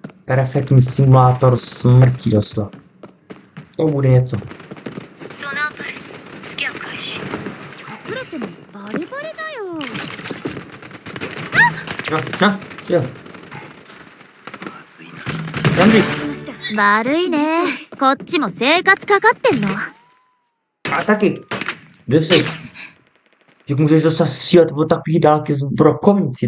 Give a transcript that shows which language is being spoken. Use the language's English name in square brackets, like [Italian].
[Czech] Perfektní simulátor smrti doslova. To bude něco. [Japanese] ソナーパルススキャン開始隠れてもバレバレだよ。 [Czech] Čil. Randy. [Japanese] 悪いね。こっちも生活かかってんの。 [Czech] A taky. Kde jsi? Jak můžeš dostat střílet od takových dálky z brokovnici?